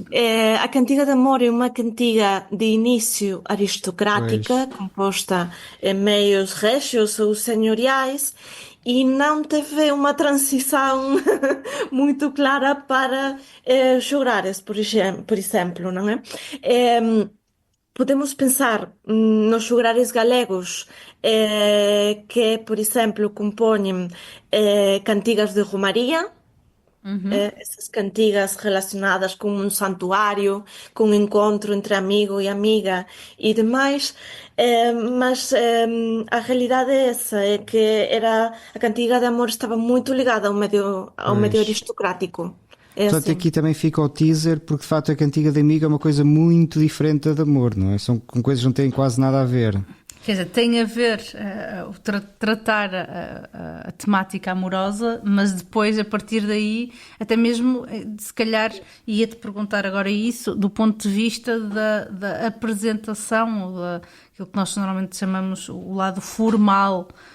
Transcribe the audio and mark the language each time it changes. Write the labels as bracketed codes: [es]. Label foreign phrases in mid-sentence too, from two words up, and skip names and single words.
[pt] A cantiga de amor é uma cantiga de início aristocrática, Pois. composta em meios régios ou senhoriais, e não teve uma transição muito clara para jogares, por exemplo, não é? [gl] Podemos pensar nos xogares galegos que, por exemplo, compoñen cantigas de romaría, esas cantigas relacionadas con un santuario, con un encontro entre amigo e amiga e demais, mas a realidade é esa, é que a cantiga de amor estaba moito ligada ao medio [pt] Pois. [gl] aristocrático. [pt] É Portanto, assim. aqui também fica o teaser, porque de facto a cantiga de amigo é uma coisa muito diferente da de amor, não é? São com coisas que não têm quase nada a ver. Quer dizer, tem a ver tratar a temática amorosa, mas depois, a partir daí, até mesmo, se calhar, ia-te perguntar agora isso, do ponto de vista da apresentação, aquilo que nós normalmente chamamos o lado formal